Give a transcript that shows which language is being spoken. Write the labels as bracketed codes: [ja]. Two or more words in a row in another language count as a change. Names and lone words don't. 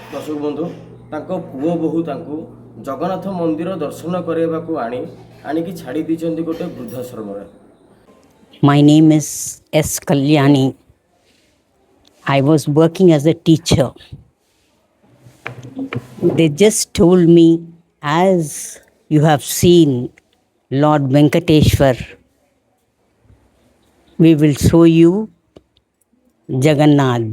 [or] ଦର୍ଶକ ବନ୍ଧୁ ତାଙ୍କ ପୁଅ ବୋହୂ ତାଙ୍କୁ ଜଗନ୍ନାଥ ମନ୍ଦିର ଦର୍ଶନ କରିବାକୁ ଆଣିକି ଛାଡ଼ି ଦେଇଛନ୍ତି ଗୋଟେ ବୃଦ୍ଧାଶ୍ରମରେ। [en] My name is S. Kalyani. I was working as a teacher. They just told me, as you have seen Lord Venkateshwar, we will show you Jagannath.